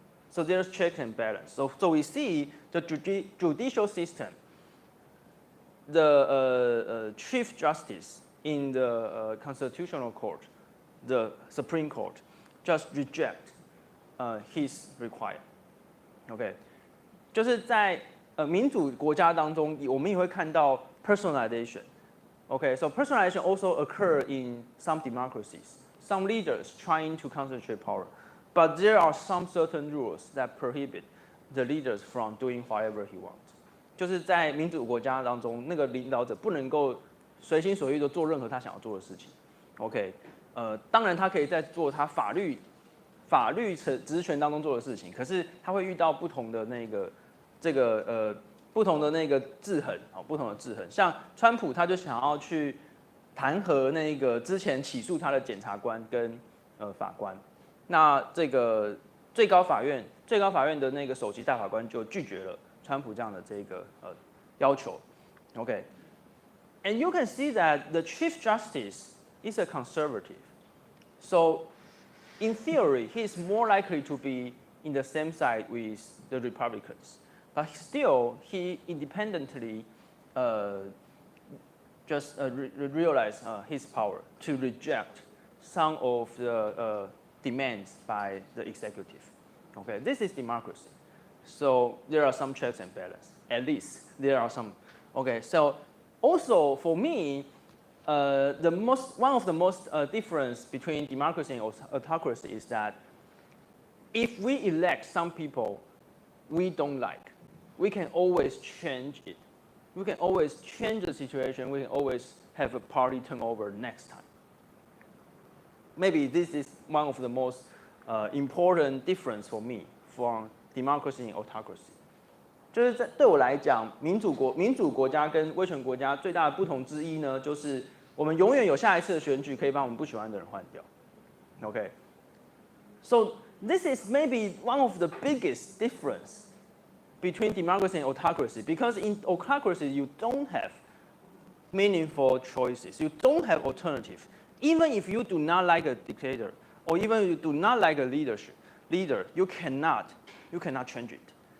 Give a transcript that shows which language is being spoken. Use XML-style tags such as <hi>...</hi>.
<en>So there's check and balance. So we see the judicial system, the Chief Justice in the Constitutional Court, the Supreme Court, just reject his requirement. Okay.</en> <zh>就是在民主国家当中，我们也会看到 personalization.</zh> <en>Okay, so personalization also occur in some democracies. Some leaders trying to concentrate power, but there are some certain rules that prohibit the leaders from doing whatever he wants.</en> <zh>就是在民主国家当中，那个领导者不能够随心所欲的做任何他想要做的事情。 OK，当然他可以在做他法律职权当中做的事情，可是他会遇到不同的那个不同的那个制衡，不同的制衡。像川普他就想要去弹劾那个之前起诉他的检察官跟法官。那这个最高法院的那个首席大法官就拒绝了川普这样的这个要求。</zh> <en>OK， and you can see that the Chief Justice is a conservative, so in theory he's more likely to be in the same side with the Republicans, but still he independently just realized his power to reject some of the demands by the executive. Okay, this is democracy. So there are some checks and balances. At least there are some. Okay, so also for me, one of the most difference between democracy and autocracy is that if we elect some people we don't like, we can always change it. We can always change the situation. We can always have a party turnover next time. Maybe this is one of the most important difference for me from democracy and autocracy.</en> <zh>就是对我来讲，民主国家跟威权国家最大的不同之一呢，就是我们永远有下一次的选举可以把我们不喜欢的人换掉。</zh> <en>Okay, so this is maybe one of the biggest difference between democracy and autocracy, because in autocracy you don't have meaningful choices, you don't have alternative. Even if you do not like a dictator, or even if you do not like a leader, you cannot change it.</en>